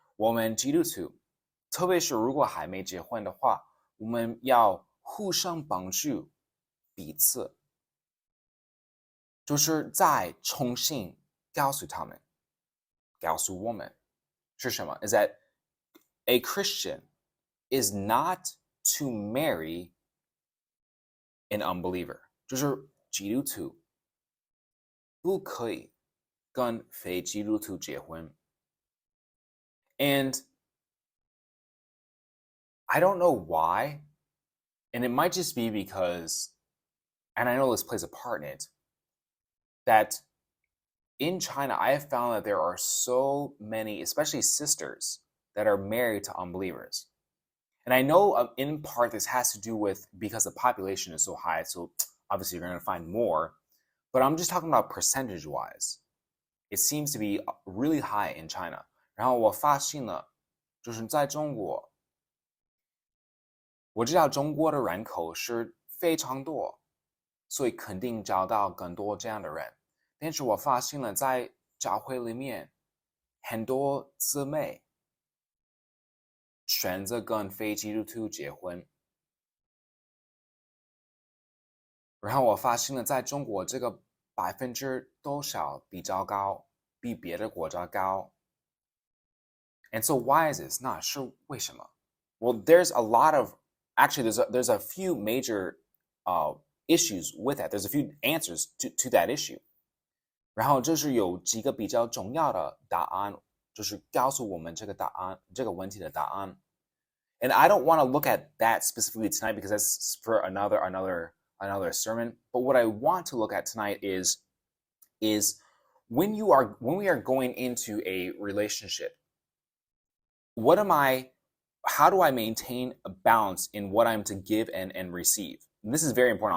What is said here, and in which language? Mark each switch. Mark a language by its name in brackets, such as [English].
[Chinese] 我们基督徒，特别是如果还没结婚的话，我们要互相帮助彼此，就是再重新告诉他们，告诉我们是什么 ？ [English] Is that a Christian is not to marry an unbeliever， [Chinese] 就是基督徒不可以跟非基督徒结婚。 [English] And I don't know why, and it might just be because, and I know this plays a part in it, that in China, I have found that there are so many, especially sisters, that are married to unbelievers. And I know in part this has to do with because the population is so high, so obviously you're going to find more, but I'm just talking about percentage-wise. It seems to be really high in China. [Chinese] 然后我发现了，就是在中国，我知道中国的人口是非常多，所以肯定找到更多这样的人。但是我发现了，在教会里面，很多姊妹选择跟非基督徒结婚。然后我发现了，在中国这个%多少比较高，比别的国家高。 [English] And so why is this? [Chinese] 那是为什么？ [English] Well, there's a lot of actually there's a few major issues with that. There's a few answers to that issue. [Chinese] 然后就是有几个比较重要的答案，就是告诉我们这个答案，这个问题的答案。 [English] And I don't want to look at that specifically tonight because that's for another sermon. But what I want to look at tonight is when we are going into a relationship, how do I maintain a balance in what I'm to give and receive? And this is very important.